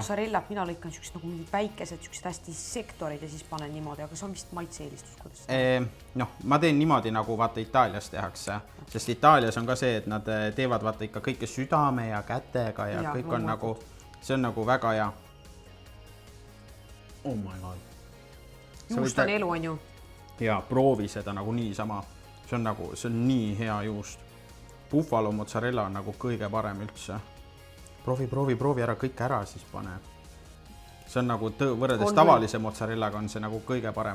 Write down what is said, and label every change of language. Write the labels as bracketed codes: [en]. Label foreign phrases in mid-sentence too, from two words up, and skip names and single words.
[et] mozzarellat, mina lõikan siuksed nagu mingid väikesed, siuksed hästi sektorid ja siis panen niimoodi, aga see on vist maitse-eelistus, kuidas? Ma teen niimoodi, nagu vaata Itaalias tehakse, sest Itaalias on ka see, et nad teevad vaata ikka kõike südame ja kätega ja kõik on nagu, see on nagu väga hea. [en] Oh my god. [et] Juust on elu, on ju? Ja proovi seda nagu niisama. See on nii hea juust. Buffalo mozzarella on nagu kõige parem üldse. Proovi ära kõik ära, siis pane. See on nagu võrreldes tavalise mozzarellaga on see nagu kõige parem.